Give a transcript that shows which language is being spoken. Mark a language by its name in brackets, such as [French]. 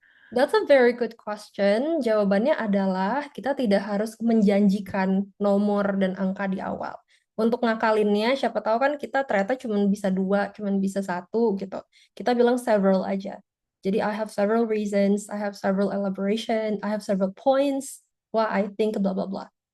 [English] That's a very good question. [Indonesian] Jawabannya adalah kita tidak harus menjanjikan nomor dan angka di awal. Untuk ngakalinnya, siapa tahu kan kita ternyata cuma bisa 2, cuma bisa 1 gitu. Kita bilang several aja. Jadi [English] I have several reasons, I have several elaboration, I have several points, why I think blah blah blah.